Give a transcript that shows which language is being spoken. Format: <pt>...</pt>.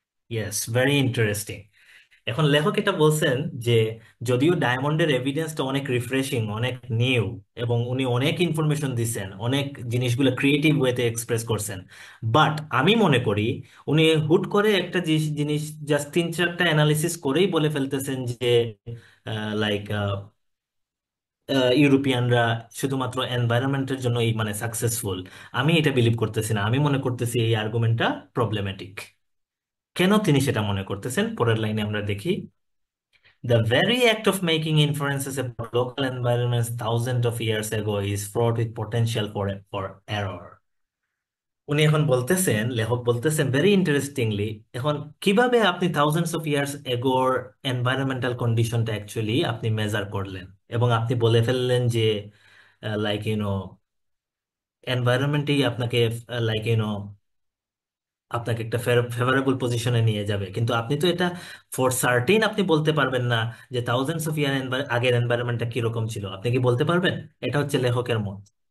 <bn>Yes, very interesting. এখন লেখক এটা বলছেন যে যদিও ডায়মন্ডের এভিডেন্সটা অনেক রিফ্রেশিং, অনেক নিউ, এবং উনি অনেক ইনফরমেশন দিচ্ছেন, অনেক জিনিসগুলো ক্রিয়েটিভ ওয়েতে এক্সপ্রেস করছেন, বাট আমি মনে করি উনি হুট করে একটা জিনিস জাস্ট তিন চারটা অ্যানালিসিস করেই বলে ফেলতেছেন যে লাইক ইউরোপিয়ানরা শুধুমাত্র এনভায়রনমেন্টের জন্য এই মানে সাকসেসফুল। আমি এটা বিলিভ করতেছি না, আমি মনে করতেছি এই আর্গুমেন্টটা প্রবলেমেটিক। কেন তিনি সেটা মনে করতেছেন পরের লাইনে আমরা দেখি।</bn> <en>The very act of making inferences about local environments thousands of years ago is fraught with potential for error.</en> <bn>উনি এখন বলতেছেন, লেখক বলতেছেন ভেরি ইন্টারেস্টিংলি, এখন কিভাবে আপনি থাউজেন্ডস অফ ইয়ার্স এগোর এনভায়রনমেন্টাল কন্ডিশনটা অ্যাকচুয়ালি আপনি মেজার করলেন, এবং আপনি বলে ফেললেন যে লাইক এনভায়রনমেন্টেই আপনাকে লাইক আপনাকে একটা ফেভারেবল পজিশনে নিয়ে যাবে, কিন্তু আপনি তো এটা ফর সার্টেন আপনি বলতে পারবেন না যে থাউজেন্ডস অফ ইয়ার আগের এনভায়রনমেন্টটা কিরকম ছিল, আপনি কি বলতে পারবেন? এটা হচ্ছে লেখকের মত।</bn>